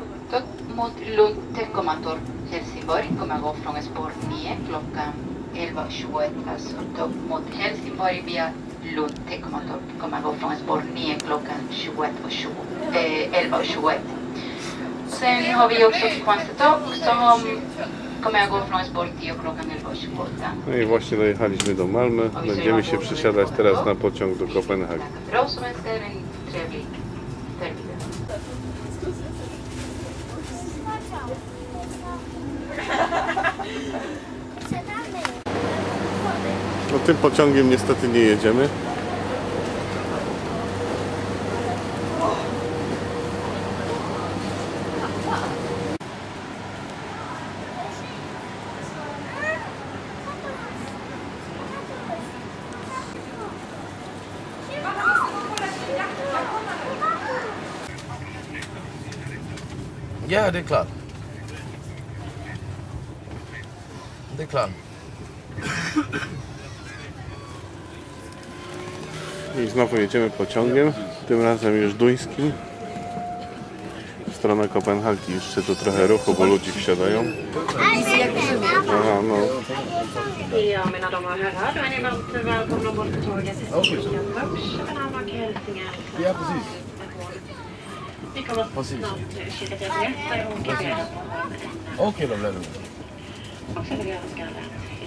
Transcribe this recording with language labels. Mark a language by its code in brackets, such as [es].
[sv] Tåg mot Lund, Teckomatorp, Helsingborg kommer gå från spår 9 klockan 11:21. Alltså tåg mot Helsingborg via Lund, Teckomatorp kommer gå från spår 9 klockan 11:21. Sen har vi också Kristianstad som kommer att gå från spår 10 klockan 11:28. [pl] No i właśnie dojechaliśmy do Malmö. Będziemy się przesiadać teraz na pociąg do Kopenhagi. [sv] Bra som önskar en trevlig förmiddag. [pl] No tym pociągiem niestety nie jedziemy. [sv] Ja, det är klart. Det är klart. [pl] I znowu jedziemy pociągiem, tym razem już duńskim. W stronę Kopenhagi. Jeszcze tu trochę ruchu, bo ludzie wsiadają. Aha, no. [sv] Ja, mina damer och herrar, då är ni varmt välkomna ombord på tåget till Köpenhamn och Hälsingland. Ja, precis. Vi kommer snart kika till biljetter och ber er att vara med. Okej, då blir det. Och så vill jag önska alla.